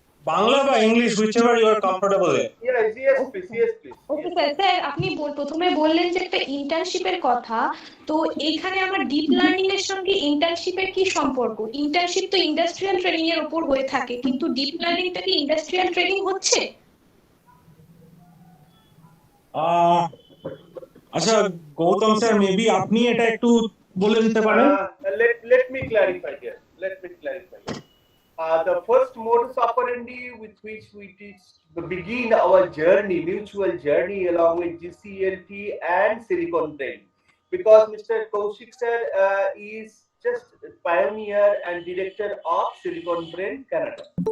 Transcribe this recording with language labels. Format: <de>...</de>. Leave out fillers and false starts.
<bn>বাংলা বা English,</bn> <en>whichever you are comfortable in. Yes, Okay, please, sir. yes, please, okay yes.</en> <bn>Sir, sir আপনি প্রথমে বললেন যে একটা ইন্টার্নশিপের কথা। তো এইখানে আমরা ডিপ লার্নিং এর সঙ্গে ইন্টার্নশিপের কি সম্পর্ক? ইন্টার্নশিপ তো ইন্ডাস্ট্রিয়াল ট্রেনিং এর উপর হয়ে থাকে, কিন্তু ডিপ লার্নিংটা কি ইন্ডাস্ট্রিয়াল ট্রেনিং হচ্ছে? আচ্ছা, গৌতম স্যার মেবি আপনি এটা একটু বলে দিতে পারেন।</bn> <en>Let me clarify here. Let me clarify here. The first modus operandi with which we begin our journey, mutual journey along with GCLT and Silicon Brain, because Mr. Kaushik sir is just pioneer and director of Silicon Brain Canada.</en>